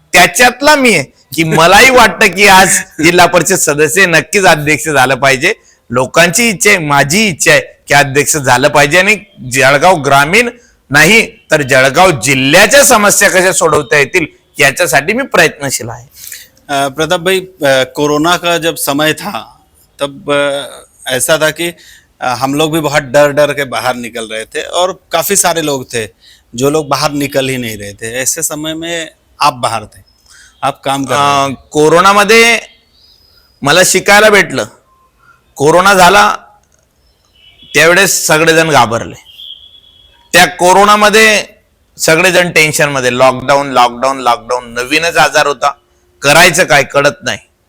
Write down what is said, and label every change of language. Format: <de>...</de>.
<mr>त्याच्यातला मी आहे की मलाही वाटतं की आज जिल्हा परिषद सदस्य नक्कीच अध्यक्ष झालं पाहिजे. लोकांची इच्छा आहे, माझी इच्छा आहे की अध्यक्ष झालं पाहिजे आणि जळगाव ग्रामीण नाही तर जळगाव जिल्ह्याच्या समस्या कशा सोडवता येतील याच्यासाठी मी प्रयत्नशील आहे.</mr> <hi>प्रताप भाई, कोरोना का जब समय था तब ऐसा था कि हम लोग भी बहुत डर के बाहर निकल रहे थे और काफी सारे लोग थे जो लोग बाहर निकल ही नहीं रहे थे. ऐसे समय में आप बाहर थे, आप काम कर रहे थे.</hi> <mr>कोरोनामध्ये मला शिकायला भेटलं. कोरोना झाला त्यावेळेस सगळेजण घाबरले. त्या कोरोनामध्ये सगळेजण टेन्शन मध्ये, लॉकडाऊन, नवीनच आजार होता, करायचं काय कळत नाही.</mr>